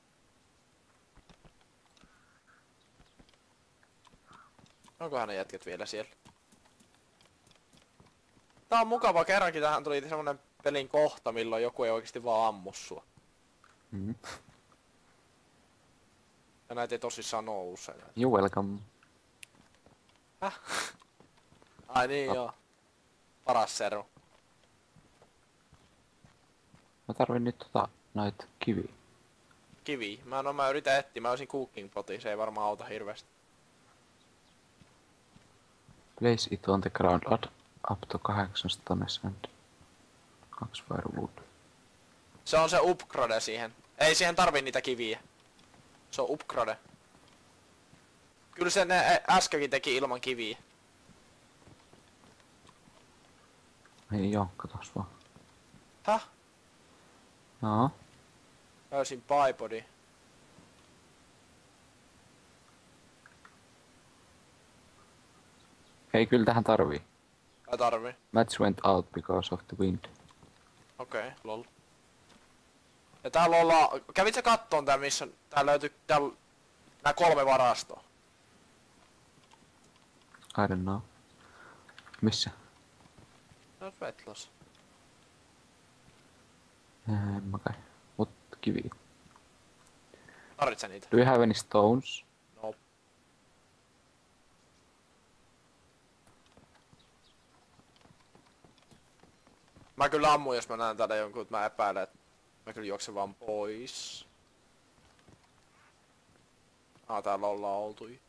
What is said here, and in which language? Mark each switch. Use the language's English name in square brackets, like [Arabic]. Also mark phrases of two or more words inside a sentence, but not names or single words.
[Finnish] Onkohan ne jätket vielä siellä? Tää on mukava, kerrankin tähän tuli semmonen pelin kohta, milloin joku ei oikeesti vaan ammu sua. Mm. Ja näitä ei tosissaan oo usein. [English] You welcome. [Finnish] Häh? Ai niin joo. Paras seru. Mä tarvin nyt noit kiviä. Kivi. Mä yritän etsiä, mä olisin [English] cooking potin, [Finnish] se ei varmaan auta hirveästi. [English] Place it on the ground. Add up to 8 stones and 2 firewood. [Finnish] Se on se upgrade siihen. Ei siihen tarvii niitä kiviä. Se on upgrade. Kyllä se ne äskenkin teki ilman kiviä. Ei oo, katos vaan. Häh? Joo. Löysin bipodi. Hei, kyllä tähän tarvii. Ei tarvii. [English] Match went out because of the wind. [Finnish] Okei, lol. Ja täällä ollaan... Kävit sä kattoon tää missä... Täällä löytyy... Täällä... Nää 3 varastoa. [English] I don't know. [Finnish] Missä? Tää on Vetlos. En mä kai. Mut kivi. Tarvit sä niitä? [English] Do you have any stones? No. [Finnish] Mä kyllä ammun, jos mä näen täällä jonkun, että mä epäilen, että mä kyllä juoksen vaan pois. Täällä ollaan oltu.